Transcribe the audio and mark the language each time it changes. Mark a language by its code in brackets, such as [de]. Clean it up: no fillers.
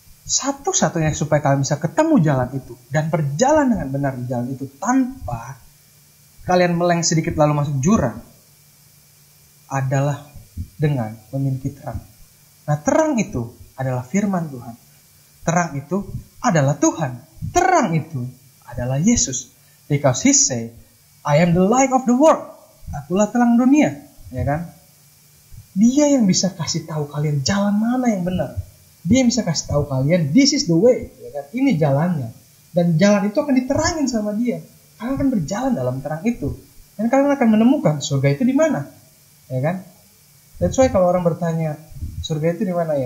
[id] Satu-satunya supaya kalian bisa ketemu jalan itu dan berjalan dengan benar di jalan itu tanpa kalian meleng sedikit lalu masuk jurang adalah dengan memiliki terang. Nah, terang itu adalah firman Tuhan. Terang itu adalah Tuhan. Terang itu adalah Yesus. [en] Because he say, I am the light of the world. [id] Akulah terang dunia, ya kan? Dia yang bisa kasih tahu kalian jalan mana yang benar. Dia bisa kasih tahu kalian, [en] this is the way, [id] ya kan? Ini jalannya. Dan jalan itu akan diterangin sama dia. Kalian akan berjalan dalam terang itu. Dan kalian akan menemukan surga itu di mana. Ya kan? [en] That's why [id] kalau orang bertanya, surga itu di mana ya?